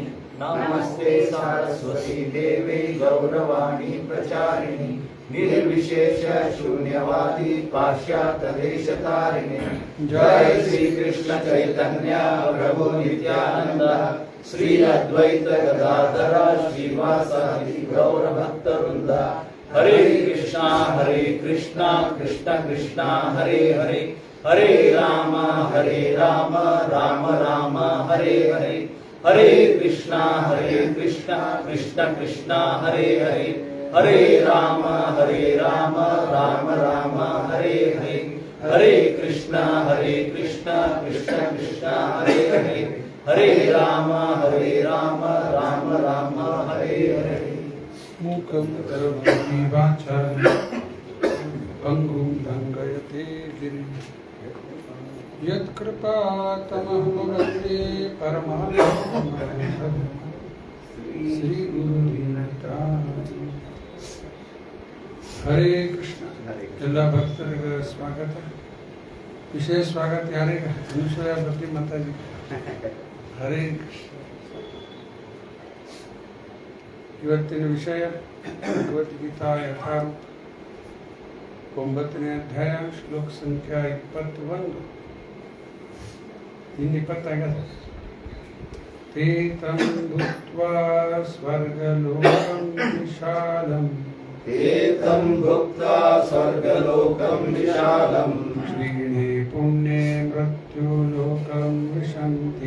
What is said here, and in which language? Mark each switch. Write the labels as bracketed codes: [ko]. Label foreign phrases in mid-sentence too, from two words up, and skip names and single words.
[sa] नमस्ते सारस्वती देवे गौरवाणी प्रचारिणी निर्विशेष शून्यवादी पाश्चात्यदेशतारिणे। जय श्री कृष्ण चैतन्य प्रभु नित्यानंद श्री अद्वैत गदाधर श्रीवासादि गौर भक्तवृंद। हरे कृष्णा कृष्ण कृष्णा हरे हरे हरे राम राम राम हरे हरे। हरे कृष्णा कृष्ण कृष्णा हरे हरे हरे राम राम राम हरे हरे। हरे कृष्णा कृष्ण कृष्णा हरे हरे हरे राम राम हरे हरे। मूकं करोति वाचालं पंगुं लङ्घयते गिरिं यत्कृपातमहं वन्दे परमानन्दं श्रीगुरुदीनताम्। हरे कृष्ण। [kn] ಎಲ್ಲ ಭಕ್ತರಿಗೆ ಸ್ವಾಗತ. ವಿಶೇಷ ಸ್ವಾಗತ ಯಾರಿಗೆ? ಅನುಸೂಯ ಭಕ್ತಿ ಮಾತಾಜಿ. [sa] ಹರೇ ಕೃಷ್ಣ. [kn] ಇವತ್ತಿನ ವಿಷಯ ಭಗವದ್ಗೀತಾ ಯಥಾರೂಪ 9ನೇ ಅಧ್ಯಾಯ ಶ್ಲೋಕ ಸಂಖ್ಯಾ 21. ಇನ್ನು 20 ಆಗ್ಯದ. [sa] ತೇ ತಂ ಭುಕ್ತ್ವಾ ಸ್ವರ್ಗಲೋಕಂ ವಿಶಾಲಂ एतं भुक्त्वा स्वर्गलोकं विशालं क्षीणे पुण्ये मृत्युलोकं विशन्ति।